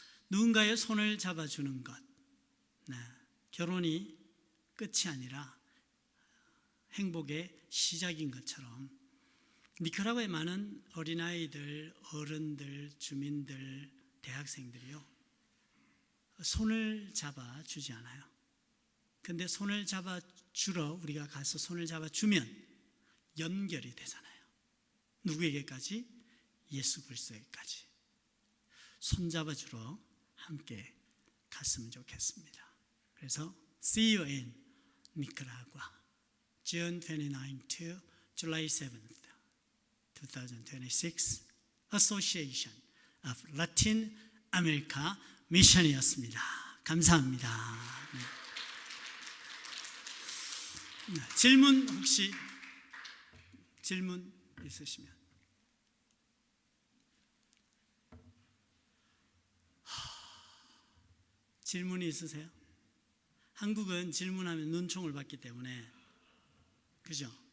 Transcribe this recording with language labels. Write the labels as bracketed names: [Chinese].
[Korean] 누군가의 손을 잡아주는 것, 네, 결혼이 끝이 아니라 행복의 시작인 것처럼 니카라과의 많은 어린아이들, 어른들, 주민들, 대학생들이요 손을 잡아주지 않아요. 근데 손을 잡아주러 우리가 가서 손을 잡아주면 연결이 되잖아요. 누구에게까지? 예수 그리스도에게까지. 손 잡아주러 함께 갔으면 좋겠습니다. 그래서 [English] See you in Nicaragua, June 29 to July 7th, 2026 Association of Latin America Mission [Korean] 이었습니다. 감사합니다. 네. 질문 혹시 질문 있으시면. 질문이 있으세요? 한국은 질문하면 눈총을 받기 때문에 그죠?